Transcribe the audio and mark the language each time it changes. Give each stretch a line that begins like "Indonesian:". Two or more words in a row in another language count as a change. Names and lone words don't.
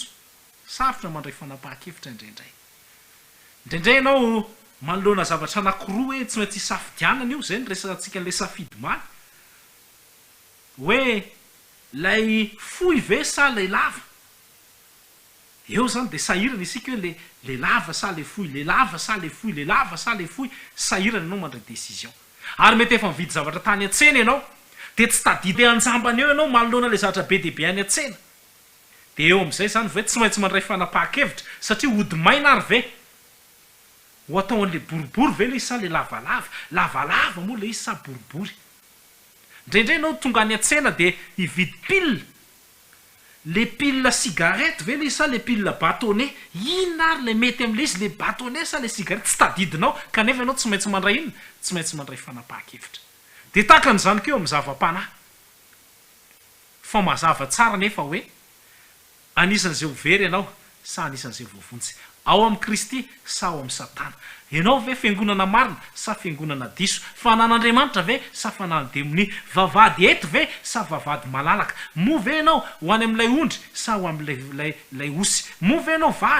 Malagasy: Sarotra mandray fanapahan-kevitra indraindray. Indraindray ianao manoloana zavatra anankiroa hoe tsy maintsy hisafidianana io, zay ny resantsika le safidy maly. Hoe lay fohy ve sa lay lava? Eo zany dia sahirana isika hoe le lava sa le fohy, le lava sa le fohy, le lava sa le fohy, sahirana ianao mandray décision. Ary mety efa mividy zavatra tany an-tsena ianao dia tsy tadidy anjambany eo ianao manoloana le zavatra be dia be any an-tsena. Dia eo amin'izay zany hoe tsy maintsy mandray fanapahan-kevitra satria hody maina ary ve? ho atao an'le boribory ve le isa le lavalava moa le isa boribory indraindray anao tonga any an-tsena de hividy pile le pile cigarette ve le isa le pile batonnet ina ary le mety am'le izy le batonnet sa le cigarette tsy tadidinao kanefa ianao tsy maintsy mandray inona tsy maintsy mandray fanapaha-kevitra de tahaka an'izany keo amin'ny zava-panahy fa mazava tsara nefa hoe anisan'izay overy ianao sa anisan'izay voavontsy ao amin'i Kristy sa ao amin'ny Satana ianao ve fiangonana marina sa fiangonana diso fanan'Andriamanitra ve sa fanan'ny demoni vavady eto ve sa vavady malalaka mo ve ianao ho any amin'ilay ondry sa ho amin'ilay osy mo ve ianao vary